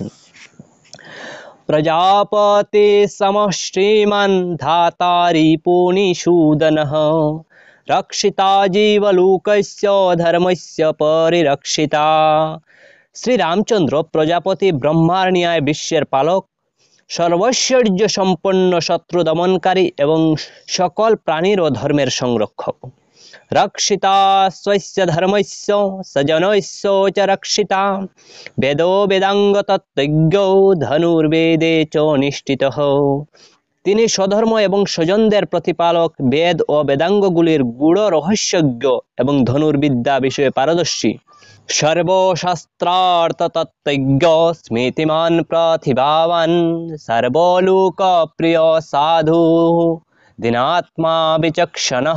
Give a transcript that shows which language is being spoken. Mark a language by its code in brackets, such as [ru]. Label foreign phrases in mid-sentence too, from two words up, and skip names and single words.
[sa] প্রজাপতি সমঃ শ্রীমাन् ধাতারি পুনিষূদনঃ রক্ষিতা জীবলোকস্য ধর্মস্য পরিরক্ষিতা। [bn] শ্রীরামচন্দ্র প্রজাপতি, ব্রহ্মার ন্যায় বিশ্বের পালক, সর্বৈশ্বর্য সম্পন্ন, শত্রু দমনকারী এবং সকল প্রাণীর ও ধর্মের সংরক্ষক। [sa] রক্ষিতা স্বস্য ধর্মস্য সজনস্য চ রক্ষিতা বেদো বেদাঙ্গ তত্ত্বজ্ঞ ধনুর্বেদে চ নিষ্ঠিতঃ। [bn] তিনি স্বধর্ম এবং স্বজনদের প্রতিপালক, বেদ ও বেদাঙ্গগুলির গূঢ় রহস্যজ্ঞ এবং ধনুর্বিদ্যা বিষয়ে পারদর্শী। [sa] সর্বশাস্ত্রার্থ তত্ত্বজ্ঞ স্মৃতিমান প্রতিভাবান সর্বলোকপ্রিয় সাধু দীনাত্মা বিচক্ষণঃ।